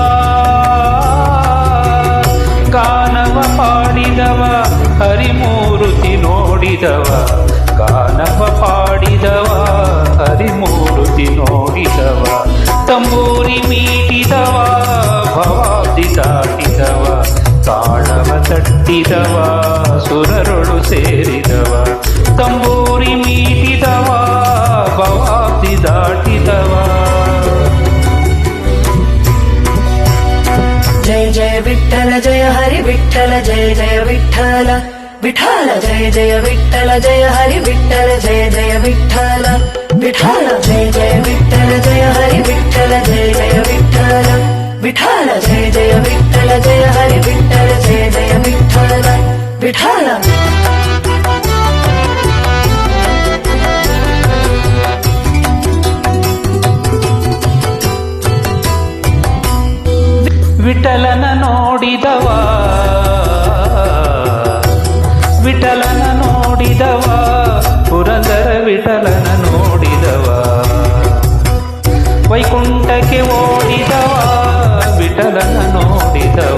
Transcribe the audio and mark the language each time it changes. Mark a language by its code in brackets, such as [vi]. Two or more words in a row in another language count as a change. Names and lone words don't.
[kn] ಗಾನವ ಪಾಡಿದವ ಹರಿಮೂರುತಿ ನೋಡಿದವ ಗಾನವ ಪಾಡಿದವ ಹರಿಮೂರುತಿ ನೋಡಿದವ ತಂಬೂರಿ ಮೀಟಿದವ ಭವಾಬ್ದಿ ದಾಟಿದವ ತಾಳವ ತಟ್ಟಿದವ ಸುರರೊಳು ಸೇರಿದವ ತಂಬೂರಿ ಮೀಟಿದವ ಭವಾಬ್ದಿ ದಾಟಿದವ [mr] जय जय विठ्ठल जय हरि विठ्ठल जय जय विठ्ठल विठ्ठल जय जय विठ्ठल जय हरि विठ्ठल जय जय विठ्ठल विठ्ठल जय जय विठ्ठल जय हरि विठ्ठल जय जय विठ्ठल विठ्ठल जय जय विठ्ठल जय हरि विठ्ठल जय जय विठ्ठल विठ्ठल [kn] ವಿಠಲನ ನೋಡಿದವ ವಿಠಲನ ನೋಡಿದವ ಪುರಂದರ ವಿಠಲನ ನೋಡಿದವ ವೈಕುಂಠಕ್ಕೆ ಓಡಿದವ ವಿಠಲನ ನೋಡಿದವ